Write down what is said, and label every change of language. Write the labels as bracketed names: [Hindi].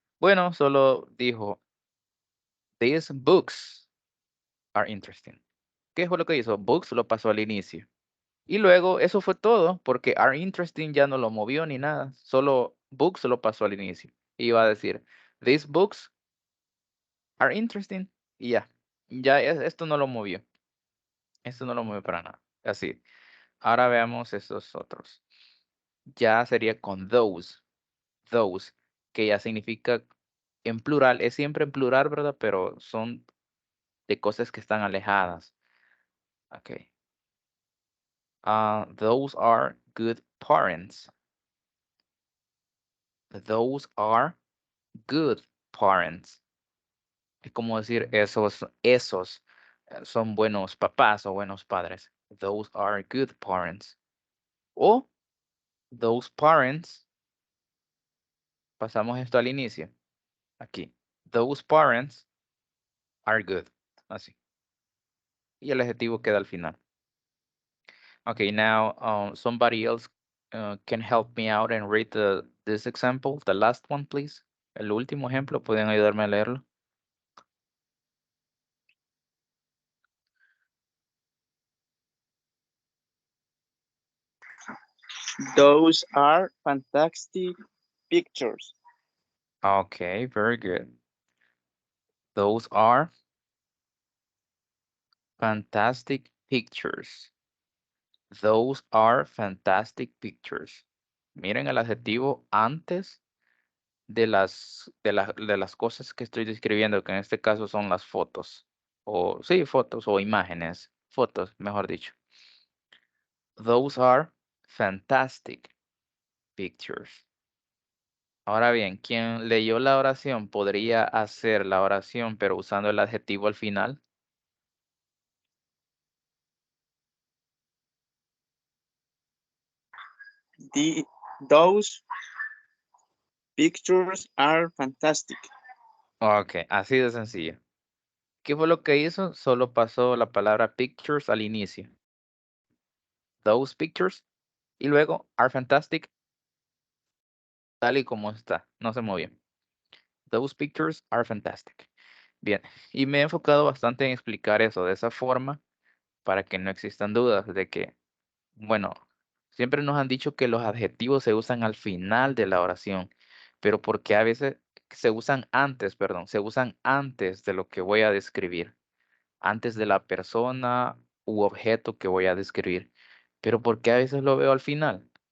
[Spanish] Bueno, solo dijo, [English] these books are interesting. [Spanish] ¿Qué fue lo que hizo? Books lo pasó al inicio. Y luego eso fue todo, porque [English] are interesting [Spanish] ya no lo movió ni nada. Solo books lo pasó al inicio. Iba a decir, [English] these books are interesting. [Spanish] Y ya. Ya esto no lo movió. Esto no lo movió para nada. Así. Ahora veamos estos otros. Ya sería con those, que ya significa en plural, es siempre en plural, ¿verdad? Pero son de cosas que están alejadas. Ok. [English] Those are good parents. Those are good parents. [Spanish] Es como decir, esos son buenos papás o buenos padres. [English] Those are good parents. [Spanish] O [English] those parents, [Spanish] pasamos esto al inicio. Aquí. [English] Those parents are good. Así. [Spanish] Y el adjetivo queda al final. [English] Okay, now somebody else can help me out and read this example, the last one, please. [Spanish] El último ejemplo, ¿pueden ayudarme a leerlo? [English] Those are fantastic pictures. Okay, very good. Those are fantastic pictures. Those are fantastic pictures. [Spanish] Miren el adjetivo antes de las cosas que estoy describiendo, que en este caso son las fotos. O sí, fotos o imágenes. Fotos, mejor dicho. [English] Those are fantastic pictures. [Spanish] Ahora bien, quien leyó la oración podría hacer la oración, pero usando el adjetivo al final. [English] Those pictures are fantastic. [Spanish] Ok, así de sencillo. ¿Qué fue lo que hizo? Solo pasó la palabra pictures al inicio. [English] Those pictures. [Spanish] Y luego [English] are fantastic. [Spanish] Tal y como está. No se movió. [English] Those pictures are fantastic. [Spanish] Bien. Y me he enfocado bastante en explicar eso de esa forma para que no existan dudas de que, bueno, siempre nos han dicho que los adjetivos se usan al final de la oración, pero porque a veces se usan antes, perdón, se usan antes de lo que voy a describir, antes de la persona u objeto que voy a describir, pero porque a veces lo veo al final.